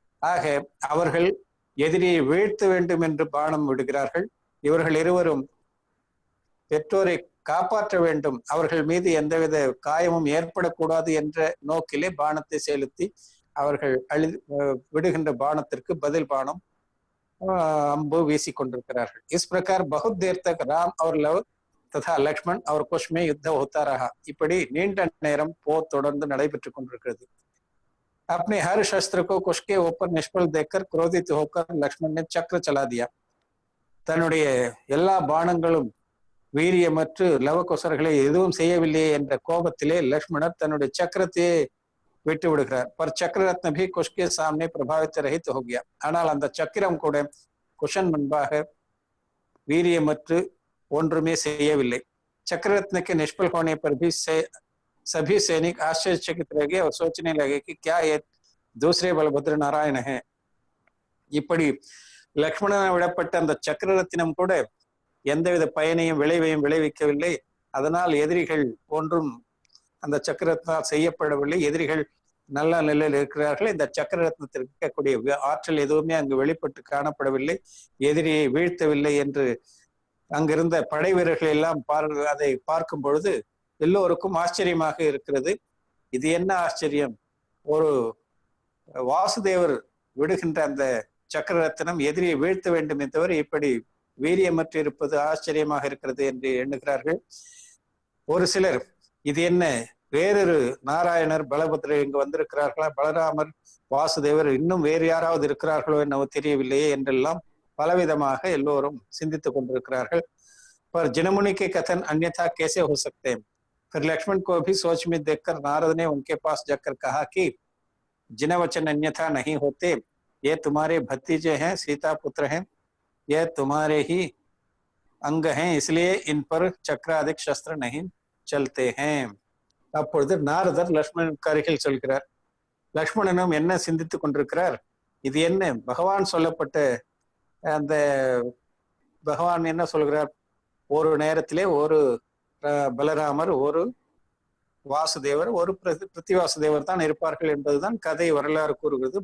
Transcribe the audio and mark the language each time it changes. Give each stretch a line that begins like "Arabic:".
Tamil: ஆக அவர்கள் எதிரியை வீழ்த்த வேண்டும் என்று பானம் விடுகிறார்கள். இவர்கள் இருவரும் பெற்றோரை காப்பாற்ற வேண்டும், அவர்கள் மீது எந்தவித காயமும் ஏற்படக்கூடாது என்ற நோக்கிலே பானத்தை செலுத்தி அவர்கள் விடுகின்ற பானத்திற்கு பதில் பானம் अम्बु वीसी கொண்டிருக்கிறார்கள்.
Hindi: इस प्रकार बहुत देर तक राम और लव तथा लक्ष्मण और कुश में युद्ध होता रहा.
Tamil: இப்படி நீண்ட நேரம் போர் தொடர்ந்து நடைபெற்றுக் கொண்டிருக்கிறது.
Hindi: अपने हर शस्त्र को कुश के ऊपर निष्फल देखकर क्रोधित होकर लक्ष्मण ने चक्र चला दिया.
Tamil: தன்னுடைய எல்லா பானங்களும் வீரியமற்று லவகுசர்களை எதுவும் செய்யவில்லையே என்ற கோபத்திலே லக்ஷ்மணர் தன்னுடைய சக்கரத்தையே விட்டு விடுகிறார்.
Hindi: पर चक्र रत्न भी कुश के सामने प्रभावित रहित हो गया.
Tamil: ஆனால் அந்த சக்கரம் கூட குஷன் முன்பாக வீரியமற்று ஒன்றுமே செய்யவில்லை.
Hindi: चक्ररत्न के निष्फल होने पर भी सभी सैनिक आश्चर्यचकित रह गए और सोचने लगे कि क्या ये दूसरे बलभद्र नारायण है.
Tamil: இப்படி லக்ஷ்மணன் விடப்பட்ட அந்த சக்கரரத்தினம் கூட எந்தவித பயனையும் விளைவையும் விளைவிக்கவில்லை. அதனால் எதிரிகள் ஒன்றும் அந்த சக்கரத்தினால் செய்யப்படவில்லை. எதிரிகள் நல்ல நிலையில் இருக்கிறார்கள். இந்த சக்கரரத்னத்திற்கு இருக்கக்கூடிய ஆற்றல் எதுவுமே அங்கு வெளிப்பட்டு காணப்படவில்லை. எதிரியை வீழ்த்தவில்லை என்று அங்கிருந்த படை வீரர்கள் எல்லாம் அதை பார்க்கும் பொழுது எல்லோருக்கும் ஆச்சரியமாக இருக்கிறது. இது என்ன ஆச்சரியம், ஒரு வாசுதேவர் விடுகின்ற அந்த சக்கரரத்னம் எதிரியை வீழ்த்த வேண்டுமே தவிர இப்படி வீரியமற்று இருப்பது ஆச்சரியமாக இருக்கிறது என்று எண்ணுகிறார்கள். ஒரு சிலர் இது என்ன வேறொரு நாராயணர் பலபத்ரர் இங்கு வந்திருக்கிறார்களா, பலராமர் வாசுதேவர் இன்னும் வேறு யாராவது இருக்கிறார்களோ என்னவோ தெரியவில்லையே என்றெல்லாம் பலவிதமாக எல்லோரும் சிந்தித்துக் கொண்டிருக்கிறார்கள்.
Hindi: पर जिनमुनि के कथन अन्यथा कैसे हो सकते हैं. फिर लक्ष्मण को भी सोच में देखकर नारद ने उनके पास जाकर कहा कि जिन वचन अन्यथा नहीं होते, ये तुम्हारे भतीजे हैं, सीता पुत्र हैं, ये तुम्हारे ही अंग हैं, इसलिए इन पर चक्राधिक शस्त्र नहीं चलते हैं.
Tamil: அப்பொழுது நாரதர் லக்ஷ்மணனுக்கு அருகில் சொல்கிறார். லக்ஷ்மணனும் என்ன சிந்தித்துக் கொண்டிருக்கிறார், இது என்ன பகவான் சொல்லப்பட்ட அந்த பகவான் என்ன சொல்கிறார், ஒரு நேரத்திலே ஒரு பலராமர், ஒரு வாசுதேவர், ஒரு பிரதிவாசுதேவர் தான் இருப்பார்கள் என்பதுதான் கதை வரலாறு கூறுகிறது.